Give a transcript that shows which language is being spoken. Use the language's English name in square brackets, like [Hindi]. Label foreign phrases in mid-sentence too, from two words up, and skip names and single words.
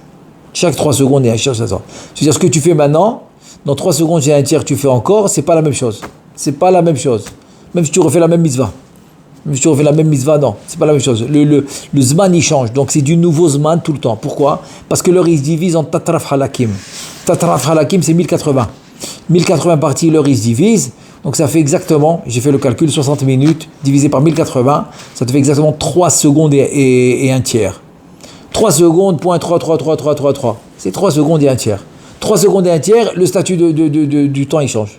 [French] Chaque 3 secondes et un tiers ça change. C'est-à-dire ce que tu fais maintenant, dans 3 secondes et un tiers tu fais encore, c'est pas la même chose. Même si tu refais la même mitzvah. Non, c'est pas la même chose. Le zman il change, donc c'est du nouveau zman tout le temps. Pourquoi? Parce que l'heure il se divise en [Hebrew] תתר"פ חלקים. תתר"פ חלקים [French] c'est 1080. 1080 parties, l'heure il se divise, donc ça fait exactement, j'ai fait le calcul, 60 minutes divisé par 1080, ça te fait exactement 3 secondes et un tiers. 3 secondes, point 3. C'est 3 secondes et un tiers. 3 secondes et un tiers, le statut du temps il change.